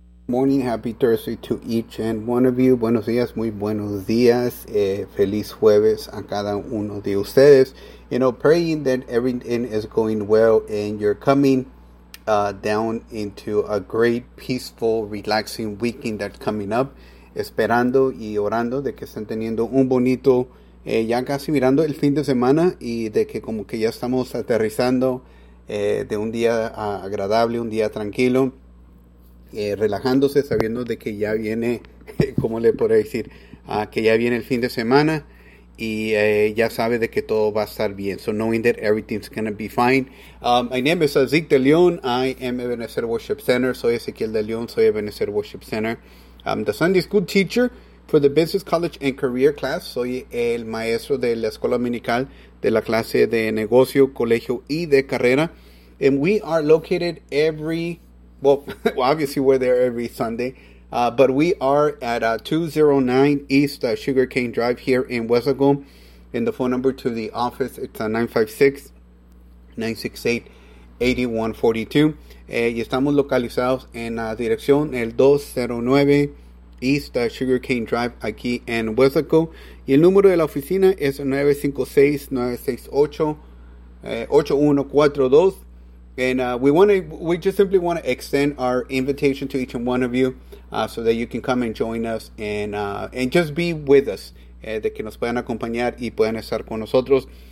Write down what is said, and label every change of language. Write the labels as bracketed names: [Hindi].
[English] Morning, happy Thursday to each and one of you. [Spanish] Buenos días, muy buenos días. Feliz jueves a cada uno de ustedes. [English] You know, praying that everything is going well and you're coming down into a great, peaceful, relaxing weekend that's coming up. [Spanish] Esperando y orando de que estén teniendo un bonito, ya casi mirando el fin de semana y de que como que ya estamos aterrizando de un día agradable, un día tranquilo. Relajándose, sabiendo de que ya viene, ¿cómo le podría decir? Que ya viene el fin de semana y ya sabe de que todo va a estar bien. [English] So knowing that everything's going to be fine. My name is Ezek de Leon. I am Ebenezer Worship Center. [Spanish] Soy Ezequiel de Leon. Soy Ebenezer Worship Center. [English] I'm the Sunday School Teacher for the Business College and Career Class. [Spanish] Soy el maestro de la Escuela Dominical de la clase de Negocio, Colegio y de Carrera. [English] And we are located obviously we're there every Sunday, but we are at 209 East Sugar Cane Drive here in West Laco. And the phone number to the office, it's 956-968-8142. [Spanish] Y estamos localizados en la dirección, el 209 East Sugar Cane Drive, aquí en West Laco. Y el número de la oficina es 956-968-8142. [English] And we just simply want to extend our invitation to each and one of you so that you can come and join us and just be with us. [Spanish] De que nos puedan acompañar y puedan estar con nosotros.